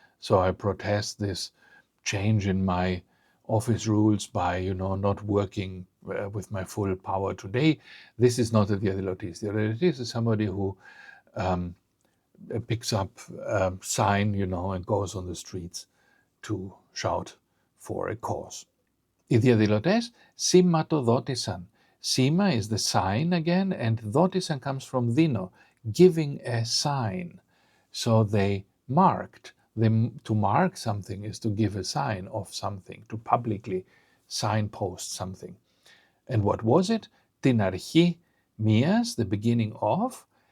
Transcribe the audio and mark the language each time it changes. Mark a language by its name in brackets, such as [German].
[English] So I protest this change in my office rules by, not working with my full power today. This is not a διαδηλωτής. Διαδηλωτής is somebody who picks up a sign, and goes on the streets to shout for a cause. [Greek] Οι διαδηλωτές σηματοδότησαν. [English] Σήμα is the sign again, and δότησαν comes from δίνω, giving a sign. So they marked. To mark something is to give a sign of something, to publicly signpost something. And what was it? [Greek] Την αρχή μίας, [English] the beginning of,